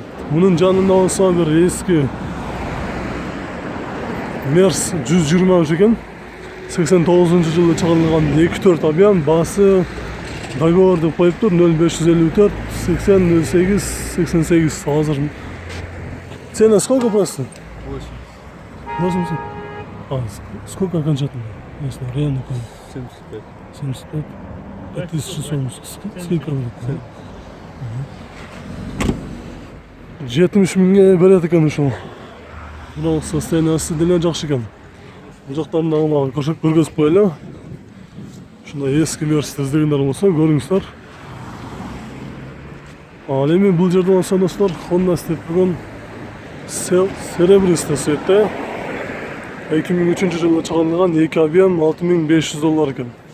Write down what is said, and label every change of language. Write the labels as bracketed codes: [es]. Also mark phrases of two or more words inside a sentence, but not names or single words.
[ky] Мунун жанында болсо бир эски Мерс 123 экен. 89-жылы чыгарылган 2.4 объем, баасы договор деп коюптур. 0554 80 08 88. [ru] Азыр цена сколько просто? 80. Сколько окончательно? Если реально 75. 75. 5000 сом. Сколько будет? [ky] 70 000 берет экен ушул. Бирок состояниясы деле жакшы экен. Бул жактарын дагы мага көргөзүп коелу. Ушундай эски Мерс издегендер болсо көрүңүздөр. Ал эми бул жерде болсо достор Honda Step'ин [ru] серебристый цветте [ky] 2003-жылы чыгарылган 2 объем $6500 экен.